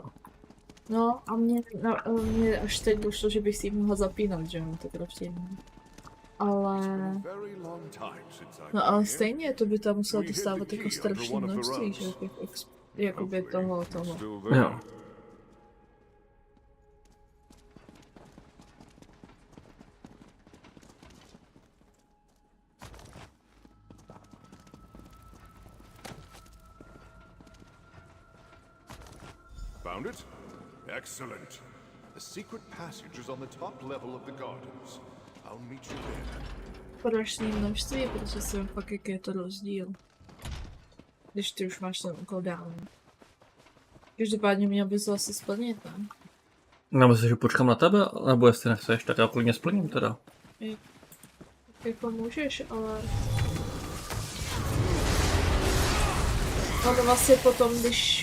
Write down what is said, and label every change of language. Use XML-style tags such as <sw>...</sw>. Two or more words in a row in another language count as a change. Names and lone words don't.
<cs>No a mě až teď došlo, že bych si ji mohla zapínat, že jo, to kraftění. Ale... No ale stejně, to by tam musela dostávat jako strašné množství, že jo, jakoby toho. Jo.</cs> <en>Found it? Excellent. The secret passage is on the top level of the gardens. I'll meet you there.</en> <cs>Strašné množství, protože jsem fakt, jaký je to rozdíl. Když ty už máš ten úkol dál. Každopádně měl bys to asi splnit, ne? No myslím, že počkám na tebe, nebo jestli nechceš, tak já klidně splním teda. Jako můžeš, ale... Ale vlastně potom, když</cs>